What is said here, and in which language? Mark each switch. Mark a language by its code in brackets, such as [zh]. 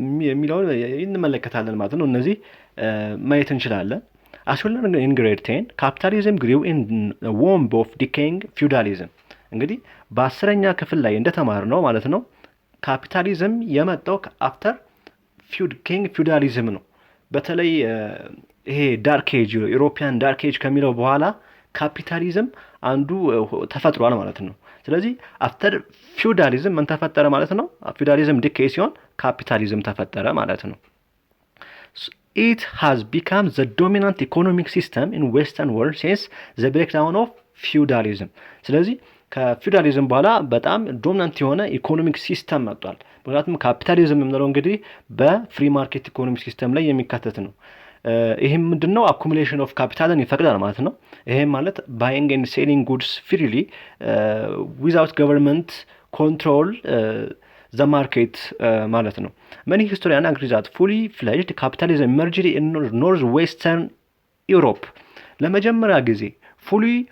[am] የሚለውን እንመለከታለን ማለት ነው። እነዚህ ማየት እንችላለን። [en] As we learned in grade 10, capitalism grew in the womb of decaying feudalism. [am] እንግዲህ በ10ኛ ክፍል ላይ እንደተማርነው ማለት ነው ካፒታሊዝም የመጣው አፍተር ኪንግ ፊውዳሊዝም ነው። በተለይ ይሄ ዳርክ ኤጅ ዩሮፒያን ዳርክ ኤጅ ከሚለው በኋላ ካፒታሊዝም አንዱ ተፈጥሯል ማለት ነው። ስለዚህ አፍተር ፊውዳሊዝም ምን ተፈጠረ ማለት ነው? [en] ፊውዳሊዝም ዲኬይ [am] ሲሆን ካፒታሊዝም ተፈጠረ ማለት ነው። [en] It has become the dominant economic system in Western world since the breakdown of feudalism. [am] ስለዚህ ከፊውዳሊዝም በኋላ በጣም ዶሚናንት የሆነ ኢኮኖሚክ ሲስተም መጥቷል። ምክንያቱም ካፒታሊዝም የምንለው እንግዲህ በፍሪ ማርኬት ኢኮኖሚክ ሲስተም ላይ የሚካተት ነው። ይሄም ምንድነው? [en] አኩሙሌሽን ኦፍ ካፒታልን [am] ይፈቅዳል ማለት ነው። ይሄም ማለት [en] ባይንግ ኤንድ ሴሊንግ ጉድስ ፍሪሊ ዊዛውት ገቨርንመንት ኮንትሮል ዘ ማርኬት [am] ማለት ነው። [en] መኒ ሂስቶሪያን አግሪ ዛት ፉሊ ፍሌጅድ ካፒታሊዝም ኢመርጅድ ኢን ኖርዝ ዌስተርን ዩሮፕ። [am] ለመጀመሪያ ጊዜ [en] ፉሊ